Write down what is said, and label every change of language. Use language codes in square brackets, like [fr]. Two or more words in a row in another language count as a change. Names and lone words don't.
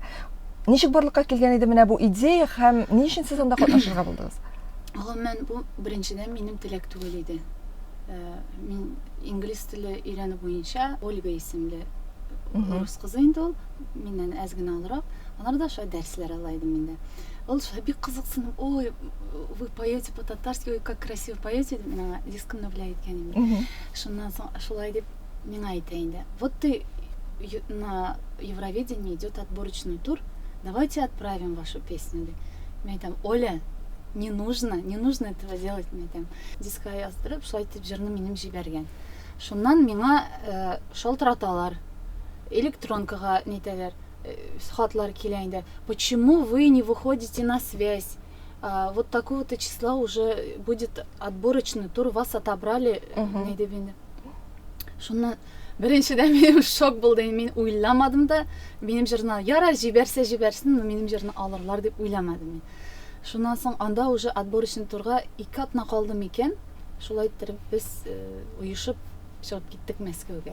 [tt] Ничек барлыкка килгән иде менә бу идея һәм ни өчен сез анда катнашырга булдыгыз? Гомумән бу беренчедән минем теләк түгел иде. Мин инглиз теле өйрәнү буенча Ольга исемле рус кызы инде ул, миннән әз генә алырак. Аларда шулай дәресләр ала идем инде. Ул шулай бик кызыксынып, [ru] ой, вы поете по-татарски, ой, как красиво поете, [tt] мин аңа дискын белә әйткән инде. Шуннан соң шулай дип миңа әйтә инде. [ru] Вот ты на Евровидении идет отборочный тур, давайте отправим вашу песню. [tt] Мен әйтәм, [ru] Оля, не нужно этого делать, [tt] мен әйтәм. Дискка яздырып, шулай итеп җырны минем җибәргән. Шуннан миңа шалтыраталар. Электронкага нитәләр, хатлар килә инде. [ru] Почему вы не выходите на связь? Вот такого-то числа уже будет отборочный тур, вас отобрали. [tt] Нидеп инде. Шуннан беренчедән минем шок булды. Мин уйламадым да, минем җырны яра җибәрсен, минем җырны алырлар дип уйламадым мин. Шуннан соң анда [ru] уже отборочный [tt] турга 2 атна калды микән. Шулай итеп без уешып чыгып киттек Мәскәүгә.